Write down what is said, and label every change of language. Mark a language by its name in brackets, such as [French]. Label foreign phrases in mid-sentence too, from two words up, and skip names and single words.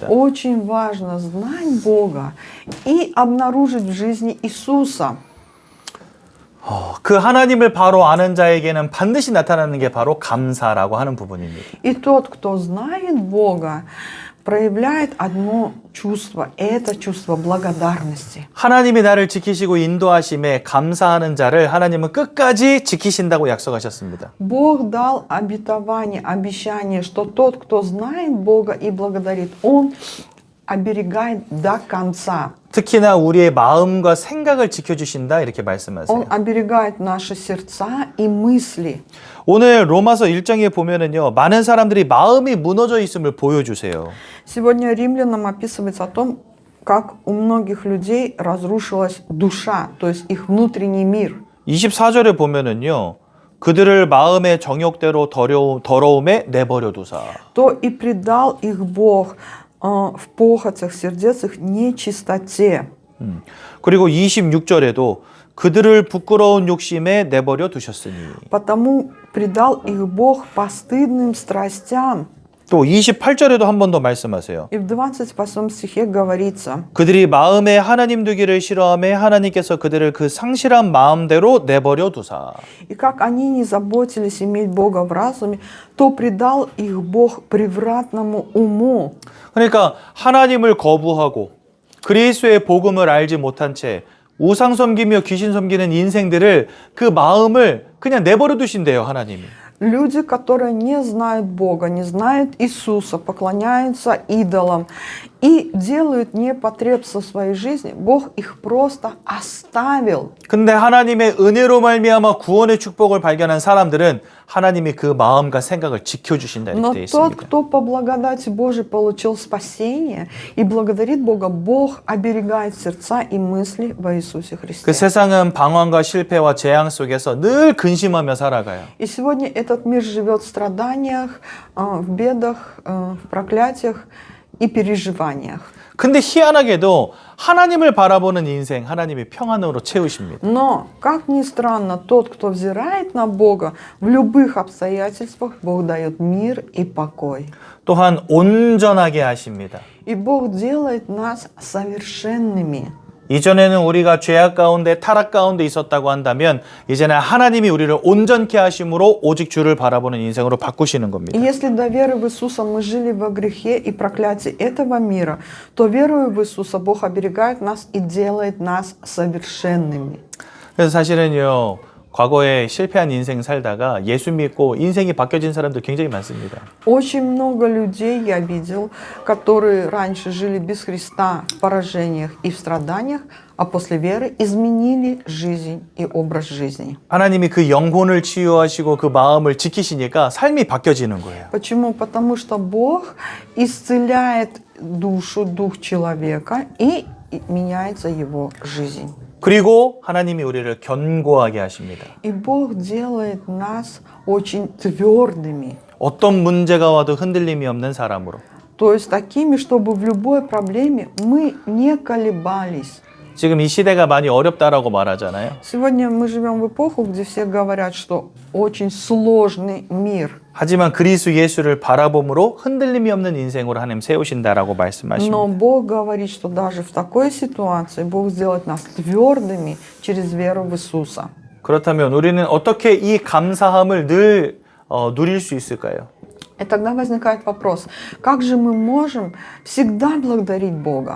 [Russian] Очень важно знать Бога и обнаружить в жизни Иисуса. [Korean] 그 하나님을 바로 아는 자에게는 반드시 나타나는 게 바로 감사라고 하는 부분입니다. [Russian] И тот, кто знает Бога, проявляет одно чувство, это чувство благодарности. [Korean] 하나님이 나를 지키시고 인도하심에 감사하는 자를 하나님은 끝까지 지키신다고 약속하셨습니다. [Russian] Бог дал обетование, обещание, что тот, кто знает Бога и благодарит, Он оберегает до конца. [Korean] 특히나 우리의 마음과 생각을 지켜주신다 이렇게 말씀하세요. [Russian] Он оберегает наши сердца и мысли. [Korean] 오늘 로마서 1장에 보면은요, 많은 사람들이 마음이 무너져 있음을 보여주세요. [Russian] Сегодня римлянам описывается о том, как у многих людей разрушилась душа, то есть их внутренний мир. [Korean] 24절에 보면은요, 그들을 마음의 정욕대로 더러움에 내버려 두사. [Russian] То и предал их Бог в похотях сердец их нечистоте. [Korean] 그리고 26절에도 그들을 부끄러운 욕심에 내버려 두셨으니. [Russian] Потому предал их Бог постыдным страстям. [Korean] 또 28절에도 한 번 더 말씀하세요. [Russian] И в 28 стихе говорится: [Korean] 그들이 마음에 하나님 두기를 싫어하며 하나님께서 그들을 그 상실한 마음대로 내버려 두사. [Russian] И как они не заботились иметь Бога в разуме, то предал их Бог превратному уму. [Korean] 그러니까 하나님을 거부하고 그리스도의 복음을 알지 못한 채 우상 섬기며 귀신 섬기는 인생들을 그 마음을 그냥 내버려 두신대요, 하나님이. [Russian] Люди, которые не знают Бога, не знают Иисуса, поклоняются идолам и делают непотребство в своей жизни, Бог их просто оставил. [Korean] 근데 하나님의 은혜로 말미암아 구원의 축복을 발견한 사람들은 하나님이 그 마음과 생각을 지켜주신다 [Russian] Но [Korean] 이렇게 되어 [Russian] тот, [Korean] 있습니다. [Russian] кто по благодати Божией получил спасение и благодарит Бога, Бог оберегает сердца и мысли во Иисусе [Korean] 그 [Russian] Христе. [Korean] 세상은 방황과 실패와 재앙 속에서 늘 근심하며 살아가요. [Russian] И сегодня этот мир живет в страданиях, в бедах, в проклятиях и переживаниях. [Korean] 근데 희한하게도 하나님을 바라보는 인생, 하나님이 평안으로 채우십니다. [Russian] Но, как ни странно, тот, кто взирает на Бога, в любых обстоятельствах Бог дает мир и покой. [Korean] 또한 온전하게 하십니다. [Russian] И Бог делает нас совершенными. [Korean] 이전에는 우리가 죄악 가운데 타락 가운데 있었다고 한다면 이제는 하나님이 우리를 온전케 하심으로 오직 주를 바라보는 인생으로 바꾸시는 겁니다. [Russian] И если до веры в Иисуса мы жили во грехе и проклятии этого мира, то веруя в Иисуса Бог оберегает нас и делает нас совершенными. [Korean] 그래서 사실은요, 과거에 실패한 인생 살다가 예수 믿고 인생이 바뀌어진 사람들 굉장히 많습니다. [Russian] Очень много людей я видел, которые раньше жили без Христа в поражениях и в страданиях, а после веры изменили жизнь и образ жизни. [Korean] 하나님이 그 영혼을 치유하시고 그 마음을 지키시니까 삶이 바뀌어지는 거예요. [Russian] Почему? Потому что Бог исцеляет душу, дух человека и меняется его жизнь. [Korean] 그리고 하나님이 우리를 견고하게 하십니다. [Russian] И Бог делает нас очень твердыми. [Korean] 어떤 문제가 와도 흔들림이 없는 사람으로. [Russian] То есть такими, чтобы в любой проблеме мы не колебались. [Korean] 지금 이 시대가 많이 어렵다라고 말하잖아요. [Russian] Сегодня мы живем в эпоху, где все говорят, что очень сложный мир. [Korean] 하지만 그리스도 예수를 바라봄으로 흔들림이 없는 인생으로 하나님 세우신다라고 말씀하십니다. [Russian] Но Бог говорит, что даже в такой ситуации Бог сделает нас твердыми через веру в Иисуса. [Korean] 그렇다면 우리는 어떻게 이 감사함을 늘 누릴 수 있을까요? [Russian] И тогда возникает вопрос, как же мы можем всегда благодарить Бога?